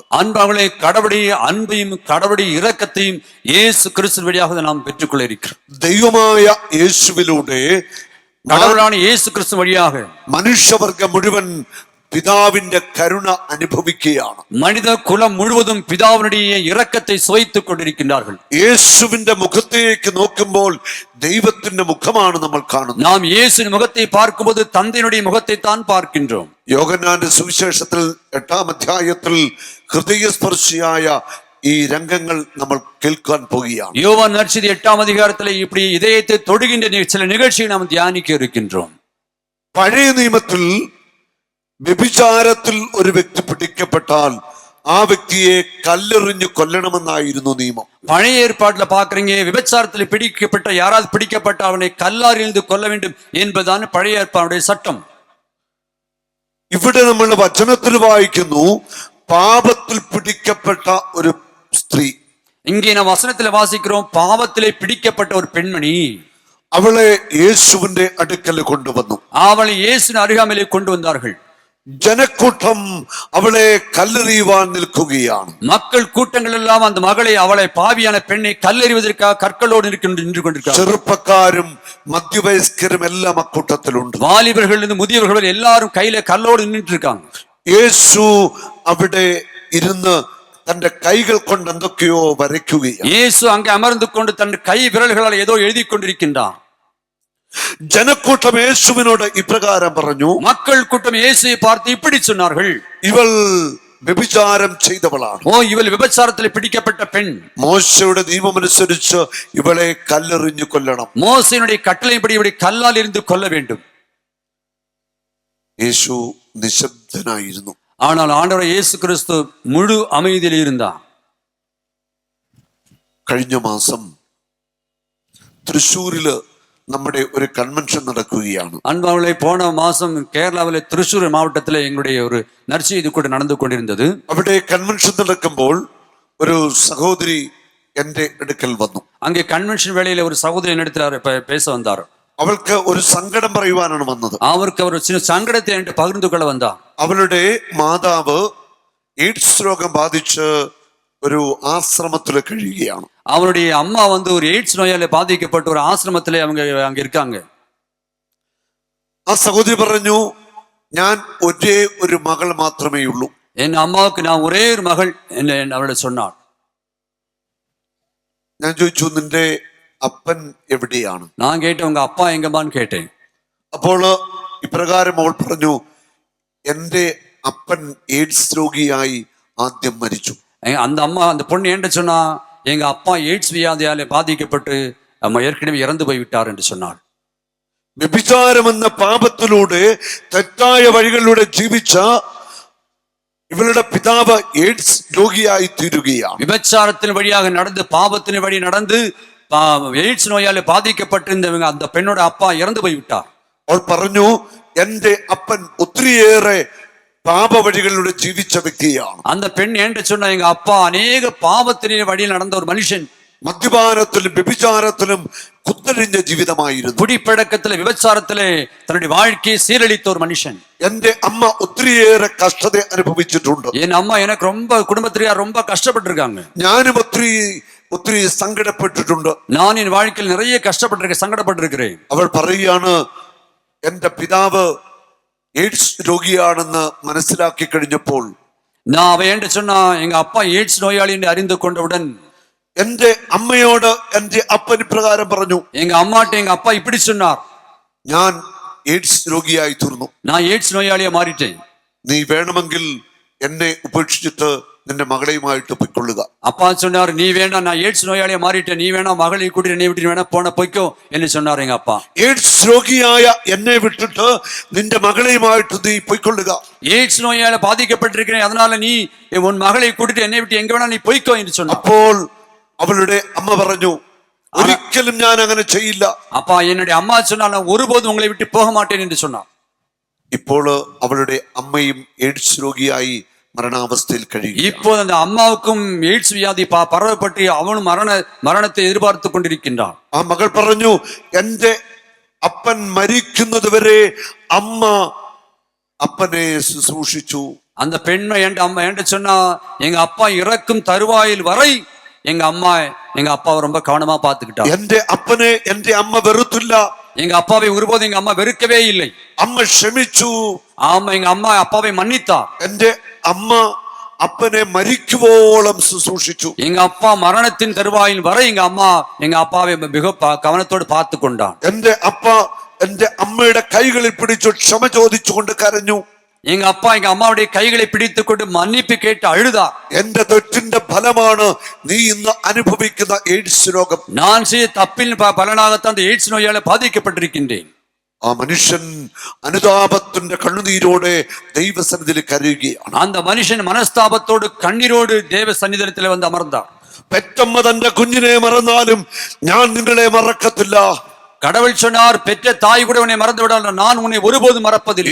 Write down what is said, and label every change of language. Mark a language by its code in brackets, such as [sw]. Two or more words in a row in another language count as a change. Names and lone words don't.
[ta] அன்பாகவே கடவுளுடைய அன்பையும் கடவுளுடைய இரக்கத்தையும் இயேசு கிறிஸ்து வழியாக நாம் பெற்றுக்கொள்ள இருக்கிறோம். [ml] ദൈവമായ യേശുവിലൂടെ [ta] கடவுளான இயேசு கிறிஸ்து வழியாக [ml] മനുഷ്യവർഗം മുഴുവൻ പിതാവിന്റെ കരുണ അനുഭവിക്കുകയാണ്. [ta] மனித குலம் முழுவதும் பிதாவினுடைய இரக்கத்தை சுவைத்துக் கொண்டிருக்கின்றார்கள். [ml] യേശുവിന്റെ മുഖത്തേക്ക് നോക്കുമ്പോൾ ദൈവത്തിന്റെ മുഖമാണ് നമ്മൾ കാണുന്നത്. [ta] நாம் இயேசுவின் முகத்தை பார்க்கும்போது தந்தையினுடைய முகத்தை தான் பார்க்கின்றோம். [ml] യോഹന്നാന്റെ സുവിശേഷത്തിൽ 8-ാം അധ്യായത്തിൽ ഹൃദയസ്പർശിയായ ഈ രംഗങ്ങൾ നമ്മൾ കേൾക്കാൻ പോകുകയാണ്. [ta] யோவான் நற்செய்தி 8ஆம் அதிகாரத்தில் இப்படி இதயத்தை தொடுகின்ற சில நிகழ்ச்சியை நாம் தியானிக்க இருக்கின்றோம். [ml] പഴയ നിയമത്തിൽ വ്യഭിചാരത്തിൽ ഒരു വ്യക്തി പിടിക്കപ്പെട്ടാൽ ആ വ്യക്തിയെ കല്ലെറിഞ്ഞു കൊല്ലണമെന്നായിരുന്നു നിയമം. [ta] பழைய ஏற்பாட்டுல பாக்குறீங்க, விபச்சாரத்தில் பிடிக்கப்பட்ட யாராவது பிடிக்கப்பட்ட அவனை கல்லாரிலிருந்து கொல்ல வேண்டும் என்பதுதான் பழைய ஏற்பாடுடைய சட்டம். [ml] ഇവിടെ നമ്മൾ വചനത്തിൽ വായിക്കുന്നു, പാപത്തിൽ പിടിക്കപ്പെട്ട ഒരു സ്ത്രീ. [ta] இங்கே நாம் வசனத்துல வாசிக்கிறோம், பாவத்திலே பிடிக்கப்பட்ட ஒரு பெண்மணி. [ml] അവളെ യേശുവിന്റെ അടുക്കൽ കൊണ്ടുവന്നു. [ta] அவளை இயேசுவின் அருகாமையிலே கொண்டு வந்தார்கள். [ml] ജനക്കൂട്ടം അവളെ കല്ലെറിയുവാൻ നിൽക്കുകയാണ്. [ta] மக்கள் கூட்டங்கள் எல்லாம் அந்த மகளை, அவளை பாவியான பெண்ணை கல்லெறிவதற்காக கற்களோடு நின்று கொண்டிருக்கிறார்கள். [ml] ചെറുപ്പക്കാരും മധ്യവയസ്കരും എല്ലാം അക്കൂട്ടത്തിലുണ്ട്. [ta] வாலிபர்கள் இருந்து முதியவர்கள் எல்லாரும் கையில கல்லோடு நின்று இருக்காங்க. [ml] യേശു അവിടെ ഇരുന്ന് തന്റെ കൈകൾ കൊണ്ട് എന്തൊക്കെയോ വരയ്ക്കുകയാണ്. [ta] இயேசு அங்கே அமர்ந்து கொண்டு தன் கை விரல்களால் ஏதோ எழுதி கொண்டிருக்கின்றார். [ml] ജനക്കൂട്ടം യേശുവിനോട് ഇപ്രകാരം പറഞ്ഞു. [ta] மக்கள் கூட்டம் இயேசுவை பார்த்து இப்படி சொன்னார்கள், [ml] ഇവൾ വ്യഭിചാരം ചെയ്തവളാണ്. [ta] ஓ, இவள் விபச்சாரத்தில் பிடிக்கப்பட்ட பெண். [ml] മോശയുടെ നിയമമനുസരിച്ച് ഇവളെ കല്ലെറിഞ്ഞു കൊല്ലണം. [ta] மோசேயினுடைய கட்டளைப்படி இவளை கல்லால் எறிந்து கொல்ல வேண்டும். [ml] യേശു നിശബ്ദനായിരുന്നു. [ta] ஆனால் ஆண்டவர் இயேசு கிறிஸ்து முழு அமைதியில் இருந்தார். [ml] കഴിഞ്ഞ മാസം തൃശ്ശൂരില് നമ്മുടെ ഒരു കൺവെൻഷൻ നടക്കുകയാണ്. [ta] அன்பாவளை போன மாசம் கேரளாவிலே திருச்சூர் மாவட்டத்தில் எங்களுடைய ஒரு நற்செய்தி கூட நடந்து கொண்டிருந்தது. [ml] അവിടെ കൺവെൻഷൻ നടക്കുമ്പോൾ ഒരു സഹോദരി എന്റെ അടുക്കൽ വന്നു. [ta] அங்கே கன்வென்ஷன் வேளையில ஒரு சகோதரி என்னிடத்தில் பேச வந்தார். [ml] അവൾക്ക് ഒരു സങ്കടം പറയുവാനാണ് വന്നത്. [ta] அவருக்கு ஒரு சின்ன சங்கடத்தை என்கிட்ட பகிர்ந்து கொள்ள வந்தார். [ml] അവളുടെ മാതാവ് എയ്ഡ്സ് രോഗം ബാധിച്ച് ഒരു ആശ്രമത്തിൽ കഴിയുകയാണ്. [ta] அவருடைய அம்மா ஒரு எய்ட்ஸ் நோயால பாதிக்கப்பட்ட ஒரு ஆசிரமத்திலே அவங்க அங்க இருக்காங்க. [ml] ആ സഹോദരി പറഞ്ഞു, ഞാൻ ഒരേ ഒരു മകൾ മാത്രമേ ഉള്ളൂ. [ta] என் அம்மாவுக்கு நான் ஒரே ஒரு மகள் என்ன அவளை சொன்னாள். [ml] ഞാൻ ചോദിച്ചു, നിന്റെ അപ്പൻ എവിടെയാണ്? [ta] நான் கேட்டேன், உங்க அப்பா எங்கம்மான்னு கேட்டேன். [ml] അപ്പോൾ ഇപ്രകാരം അവൾ പറഞ്ഞു, എന്റെ അപ്പൻ എയ്ഡ്സ് രോഗിയായി ആദ്യം മരിച്ചു. [ta] அந்த அம்மா, அந்த பொண்ணு என்கிட்ட சொன்னா, எங்க அப்பா எய்ட்ஸ் வியாதியாலே பாதிக்கப்பட்டு ஏற்கனவே இறந்து போய்விட்டார் என்று சொன்னாள். [ml] വ്യഭിചാരം എന്ന പാപത്തിലൂടെ തെറ്റായ വഴികളിലൂടെ ജീവിച്ച ഇവളുടെ പിതാവ് എയ്ഡ്സ് രോഗിയായി തീരുകയാണ്. [ta] விபச்சாரத்தின் வழியாக நடந்து பாவத்தின் வழி நடந்து எய்ட்ஸ் நோயால பாதிக்கப்பட்டிருந்தவங்க அந்த பெண்ணோட அப்பா இறந்து போய்விட்டார். [ml] അവൾ പറഞ്ഞു, എന്റെ അപ്പൻ ഒത്തിരിയേറെ പാപവഴികളിലൂടെ ജീവിച്ച വ്യക്തിയാണ്. [ta] அந்த பெண் என்று சொன்ன எங்க அப்பா அநேக பாவத்தின் வழியில் நடந்த ஒரு மனுஷன். [ml] മദ്യപാനത്തിലും വ്യഭിചാരത്തിലും കുത്തഴിഞ്ഞ ജീവിതമായിരുന്നു. കുടിപ്പഴക്കത്തിലെ വിഭചാരത്തിലെ തന്റെ [ta] வாழ்க்கையை சீரழித்த ஒரு மனுஷன். [ml] എന്റെ അമ്മ ഒത്തിരിയേറെ കഷ്ടത അനുഭവിച്ചിട്ടുണ്ട്. [ta] என் அம்மா எனக்கு ரொம்ப குடும்பத்திலேயே ரொம்ப கஷ்டப்பட்டிருக்காங்க. [ml] ഞാനും ഒത്തിരി സങ്കടപ്പെട്ടിട്ടുണ്ട്. [ta] நான் என் வாழ்க்கையில் நிறைய கஷ்டப்பட்டிருக்கேன், சங்கடப்பட்டிருக்கிறேன். [ml] അവൾ പറയുകയാണ്, എന്റെ പിതാവ് എയ്ഡ്സ് രോഗിയാണെന്ന് മനസ്സിലാക്കി കഴിഞ്ഞപ്പോൾ [ta] நான் அவ என்று சொன்னா எங்க அப்பா எய்ட்ஸ் நோயாளி என்று அறிந்து கொண்டவுடன் [ml] എന്റെ അമ്മയോട് എന്റെ അപ്പൻ ഇപ്രകാരം പറഞ്ഞു, [ta] எங்க அம்மாட்ட எங்க அப்பா இப்படி சொன்னார், [ml] ഞാൻ എയ്ഡ്സ് രോഗിയായി തീർന്നു. [ta] நான் எய்ட்ஸ் நோயாளியா மாறிட்டேன். [ml] നീ വേണമെങ്കിൽ എന്നെ ഉപേക്ഷിച്ചിട്ട് നിന്റെ മകളെയുമായിട്ട് പൊയ്ക്കൊള്ളുക. [ta] அப்பா சொன்னார், நீ வேண்டாம், நான் எய்ட்ஸ் நோயாளியா மாறிட்டேன், நீ வேணா மகளை கூட்டி என்னை விட்டு வேணா போன பொய்க்கோ என்று சொன்னார் எங்க அப்பா. [ml] എയ്ഡ്സ് രോഗിയായ എന്നെ വിട്ടിട്ട് നിന്റെ മകളെയുമായിട്ട് നീ പൊയ്ക്കൊള്ളുക. [ta] எய்ட்ஸ் நோயால பாதிக்கப்பட்டிருக்கிறேன், அதனால நீ உன் மகளை கூட்டிட்டு என்னை விட்டு எங்க வேணா நீ பொய்க்கோ என்று சொன்னார். [ml] അപ്പോൾ അവളുടെ അമ്മ പറഞ്ഞു, ഒരിക്കലും ഞാൻ അങ്ങനെ ചെയ്യില്ല. [ta] அப்பா என்னுடைய அம்மா சொன்னால் நான் ஒருபோதும் உங்களை விட்டு போக மாட்டேன் என்று சொன்னார். [ml] ഇപ്പോൾ അവളുടെ അമ്മയും എയ്ഡ്സ് രോഗിയായി മരണാവസ്ഥയിൽ കഴിയും. [ta] இப்போது அந்த അമ്മാவுக்கும் எய்ட்ஸ் வியாதி பரவப்பட்டு அவளும் மரணத்தை எதிர்பார்த்து கொண்டிருக்கின்றார். [ml] ആ മകൾ പറഞ്ഞു, എന്റെ അപ്പൻ മരിക്കുന്നത് വരെ അമ്മ അപ്പനെ ശുശ്രൂഷിച്ചു. [ta] அந்த பெண்மை என்று சொன்னா எங்க அப்பா இறக்கும் தருவாயில் வரை எங்க அம்மா எங்க அப்பாவை ரொம்ப கவனமா பாத்துக்கிட்டா. [ml] എന്റെ അപ്പനെ എന്റെ അമ്മ വെറുത്തില്ല. [ta] எங்க அப்பாவை ஒருபோதும் எங்க அம்மா வெறுக்கவே இல்லை. [ml] അമ്മ ക്ഷമിച്ചു. [ta] ஆமா, எங்க அம்மா அப்பாவை மன்னித்தா. [ml] എന്റെ അമ്മ അപ്പനെ മരിക്കുവോളം ശുശ്രൂഷിച്ചു. [ta] எங்க அப்பா மரணத்தின் தருவாயில் வரை எங்க அம்மா எங்க அப்பாவை மிக கவனத்தோடு பார்த்து கொண்டான். [ml] എന്റെ അപ്പ എന്റെ അമ്മയുടെ കൈകളിൽ പിടിച്ചു ക്ഷമ ചോദിച്ചുകൊണ്ട് കരഞ്ഞു. [ta] எங்க அப்பா எங்க அம்மாவுடைய கைகளை பிடித்துக் கொண்டு மன்னிப்பு கேட்டு அழுதா. [ml] എന്റെ തെറ്റിന്റെ ഫലമാണ് നീ ഇന്ന് അനുഭവിക്കുന്ന എയ്ഡ്സ് രോഗം. [ta] நான் செய்த தப்பின் பலனாகத்தான் அந்த எய்ட்ஸ் நோயால பாதிக்கப்பட்டிருக்கின்றேன். [ml] ആ മനുഷ്യൻ അനുതാപത്തിന്റെ കണ്ണുനീരോടെ ദൈവസന്നിധിയിൽ കരയുകയാണ്. [ta] அந்த மனுஷன் மனஸ்தாபத்தோடு கண்ணீரோடு தேவ சன்னிதானத்தில் வந்து அமர்ந்தார். [ml] പെറ്റമ്മ തന്റെ കുഞ്ഞിനെ മറന്നാലും ഞാൻ നിങ്ങളെ മറക്കത്തില്ല. [ta] கடவுள் சொன்னார், பெற்ற தாய் கூட உன்னை மறந்து விடால், நான் உன்னை ஒருபோதும் மறப்பதில்லை.